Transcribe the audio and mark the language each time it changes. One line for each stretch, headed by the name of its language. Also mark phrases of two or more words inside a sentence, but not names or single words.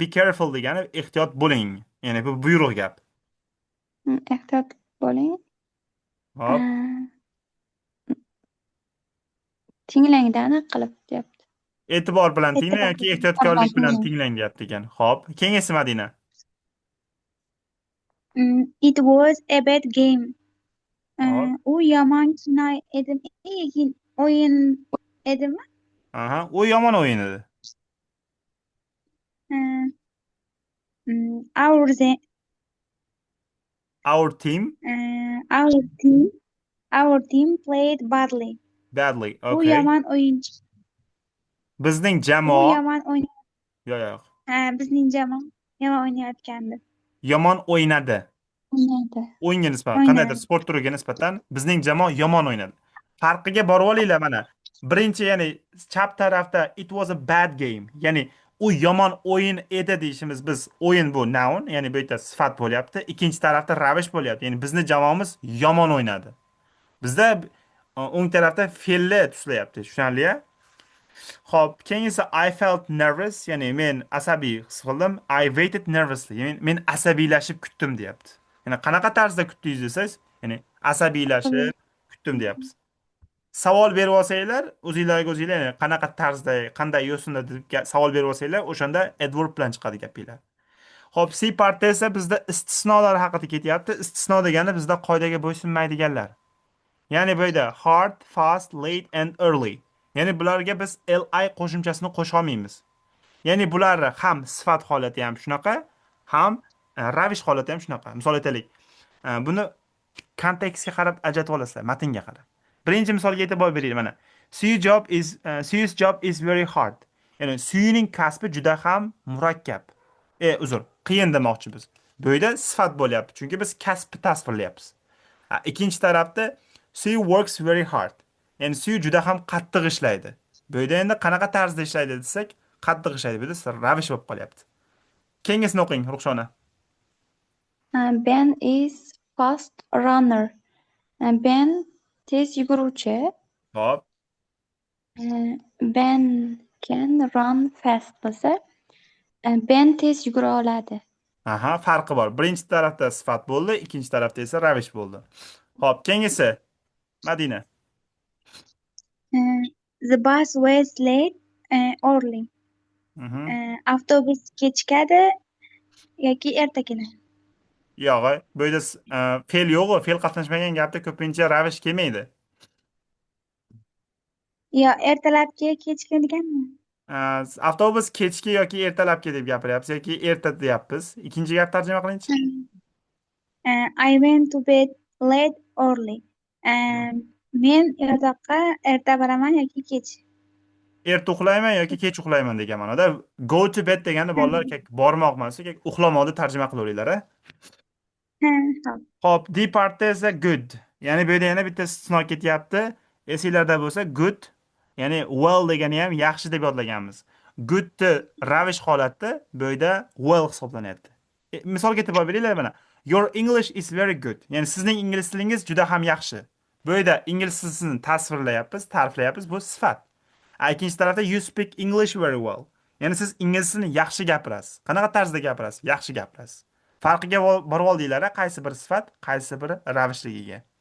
English: Be careful
Uzbek: degani ehtiyot bo'ling. Ya'ni bu buyruq gap. Ehtiyot bo'ling. Hop. Tinglangda aniq qilib deyapti. E'tibor bilan tinglang E'tibor yoki bilan ehtiyotkorlik bilan tinglang. tinglang deyapti ekan. Hop. Keyingisi Madina.
English: It was a bad game.
Uzbek: Hop. U yomon kino edimi? O'yin edimi? Aha, u yomon o'yin edi.
English: Uh, Our the, Our team our team our team played badly. badly.
Uzbek: U Okay. yomon o'yinchi. Bizning U jamoa yomon o'yn. yo'q, yo'q. Bizning jamoa yomon o'ynayotgandi. Yomon o'ynadi. O'ynaydi. O'yinga nisbatan, qandaydir o'ynaydi. sport turiga nisbatan bizning jamoa yomon o'ynadi. Farqiga borib olinglar mana. Birinchi, ya'ni chap tarafda
English: it was a bad game.
Uzbek: Ya'ni u yomon o'yin edi deyishimiz biz o'yin bu noun, ya'ni bu yerda sifat bo'lyapti. Ikkinchi tarafda ravish bo'lyapti. Ya'ni bizni jamoamiz yomon o'ynadi. Bizda o'ng tarafda fe'lli tuslayapti. Tushunarli-a? Xo'p, keyingisi
English: I felt nervous,
Uzbek: ya'ni men asabiy his qildim.
English: I waited nervously,
Uzbek: ya'ni men asabiylashib kutdim deyapti. Ya'ni qanaqa tarzda kutdingiz desangiz, ya'ni asabiylashib kutdim deyapmiz. Savol berib olsanglar, o'zinglarga o'zinglar ya'ni qanaqa tarzda, qanday yo'sinda deb savol berib olsanglar, o'shanda adverb bilan chiqadi gapinglar. Xo'p, C partda esa bizda istisnolar haqida ketyapti. Istisno degani bizda qoidaga bo'ysunmaydiganlar. Ya'ni bu yerda
English: hard, fast, late and early.
Uzbek: Ya'ni bularga biz li qo'shimchasini qo'sha olmaymiz. Ya'ni bular ham sifat holati ham shunaqa, ham ravish holati ham shunaqa. Misol aytaylik. Buni kontekstga qarab ajratib olasizlar, matnga qarab. Birinchi misolga e'tibor bering mana.
English: Suyu's job is very hard.
Uzbek: Ya'ni Suyuning kasbi juda ham murakkab. Uzr, qiyin demoqchi biz. Bu yerda sifat bo'lyapti, chunki biz kasbni tasvirlayapmiz. Ikkinchi tarafda
English: Suyu works very hard.
Uzbek: Ya'ni Suyu juda ham qattiq ishlaydi. Bu yerda endi qanaqa tarzda ishlaydi desak, qattiq ishlaydi. Bu yerda ravish bo'lib qolyapti. Keyingisini o'qing, Ruxshona.
English: Ben is fast runner.
Uzbek: Ben tez yuguruvchi. Hop.
English: Ben can run fast
Uzbek: bo'lsa, Ben tez yugura oladi. Aha, farqi bor. Birinchi tarafda sifat bo'ldi, ikkinchi tarafda esa ravish bo'ldi. Hop, keyingisi. Madina.
English: The bus was late early.
Uzbek: Avtobus kechikadi yoki erta keladi. Yo'q, bu yerda fe'l yo'q, fe'l qatnashmagan gapda ko'pincha ravish kelmaydi. Yo, ertalabki kechki deganmi? Avtobus kechki yoki ertalabki deb gapiryapsiz yoki erta deyapmiz. Ikkinchi gap tarjima qilingchi.
English: I went to bed late early.
Uzbek: Men yotoqqa erta boraman yoki kech. Erta uxlayman yoki kech uxlayman degan ma'noda.
English: Go to bed
Uzbek: degani bolalar bormoq emas, uxlamoqni tarjima qilaveringlar, a? Hop. Hop, D partda esa good. Ya'ni bu yerda yana bitta istisno ketyapti. Esinglarda bo'lsa good, ya'ni well degani ham yaxshi deb yodlaganmiz. Goodni ravish holatda bu yerda well hisoblanyapti. Misolga e'tibor beringlar mana.
English: Your English is very good.
Uzbek: Ya'ni sizning ingliz tilingiz juda ham yaxshi. Bu yerda ingliz tilini tasvirlayapmiz, ta'riflayapmiz, bu sifat. Ikkinchi tarafda
English: you speak English very well.
Uzbek: Ya'ni siz ingliz tilini yaxshi gapirasiz. Qanaqa tarzda gapirasiz? Yaxshi gapirasiz. Farqiga borib oldinglar, qaysi bir sifat, qaysi biri ravishligiga.